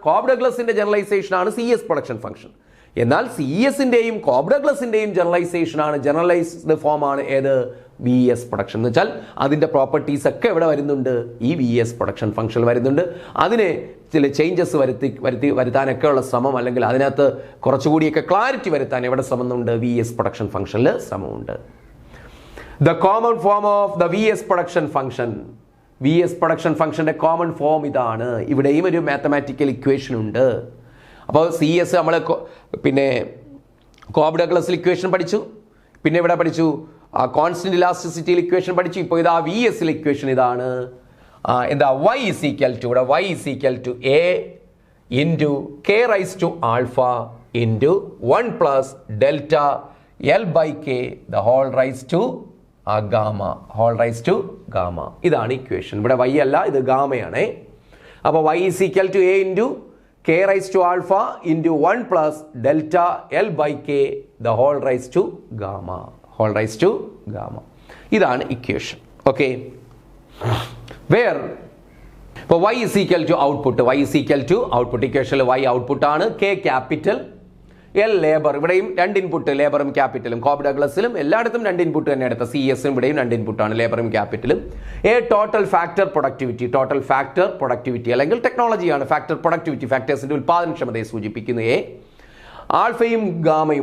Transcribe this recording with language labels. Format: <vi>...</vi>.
<ml>Cobb ഡഗ്ലസിന്റെ generalisation ആണ് CS production function. എന്നാൽ CSന്റെയും Cobb ഡഗ്ലസിന്റെയും generalisation ആണ്, ജനറലൈസ്ഡ് ഫോം ആണ് ഏത് VS പ്രൊഡക്ഷൻ. എന്ന് വെച്ചാൽ അതിന്റെ പ്രോപ്പർട്ടീസ് ഒക്കെ എവിടെ വരുന്നുണ്ട്? ഈ VS പ്രൊഡക്ഷൻ ഫംഗ്ഷൻ വരുന്നുണ്ട്. അതിനെ ചില ചേഞ്ചസ് വരുത്താനൊക്കെ ഉള്ള ശ്രമം, അല്ലെങ്കിൽ അതിനകത്ത് കുറച്ചുകൂടിയൊക്കെ ക്ലാരിറ്റി വരുത്താൻ എവിടെ ശ്രമമുണ്ട്? VS പ്രൊഡക്ഷൻ ഫംഗ്ഷനിൽ ശ്രമമുണ്ട്.</ml> <en>The common form of the VS production function, VS production</en> <ml>ഫംഗ്ഷന്റെ കോമൺ ഫോം ഇതാണ്. ഇവിടെയും ഒരു മാത്തമാറ്റിക്കൽ ഇക്വേഷൻ ഉണ്ട്. അപ്പോൾ CS നമ്മൾ പിന്നെ കോബ് ഡഗ്ലസിൽ ഇക്വേഷൻ പഠിച്ചു, പിന്നെ ഇവിടെ പഠിച്ചു കോൺസ്റ്റന്റ് ഇലാസ്റ്റിസിറ്റിയിൽ ഇക്വേഷൻ പഠിച്ചു. ഇപ്പോൾ ഇതാ VS ഇക്വേഷൻ ഇതാണ്.</ml> <en>എന്താ y is equal to, ഇവിടെ y is equal to a into k raised to alpha into 1 plus delta L by k the whole raised to gamma, whole raise to gamma.</en> <ml>ഇതാണ് equation. ഇവിടെ y അല്ല, ഇത് ഗാമയാണ്. അപ്പോൾ</ml> <en>y is equal to a into k raised to alpha into 1 plus delta L by k the whole raised to gamma, whole raised to gamma.</en> <ml>ഇതാണ് equation. Okay, where ഇപ്പോൾ</ml> <en>y is equal to</en> <ml>output, y is equal to output. ഇക്വേഷനിൽ y output ആണ്, k capital, L labour. ഇവിടെയും 2 input, ലേബറും ക്യാപിറ്റലും. Cobb ഡഗ്ലസിലും എല്ലായിടത്തും 2 input തന്നെ എടുത്ത. CSും ഇവിടെയും 2 ഇൻപുട്ടാണ്, ലേബറും ക്യാപിറ്റലും. Total factor productivity, total factor productivity അല്ലെങ്കിൽ ടെക്നോളജിയാണ് ഫാക്ടർ പ്രൊഡക്ടിവിറ്റി, ഫാക്ടേഴ്സിന്റെ ഉൽപാദനക്ഷമതയെ സൂചിപ്പിക്കുന്ന ആൽഫയും ഗാമയും.</ml>